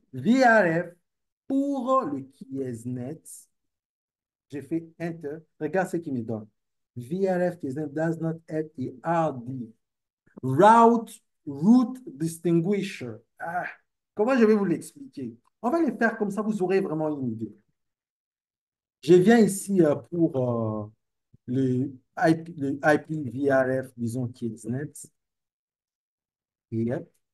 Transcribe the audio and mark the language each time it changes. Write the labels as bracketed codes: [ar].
[fr] VRF pour le Kiesnet. J'ai fait Enter. Regarde ce qu'il me donne. [en] VRF Kiesnet does not have a RD. Route Distinguisher. [fr] Ah, comment je vais vous l'expliquer? On va les faire comme ça, vous aurez vraiment une idée. Je viens ici pour le IPVRF, disons, Kidsnet. Yep.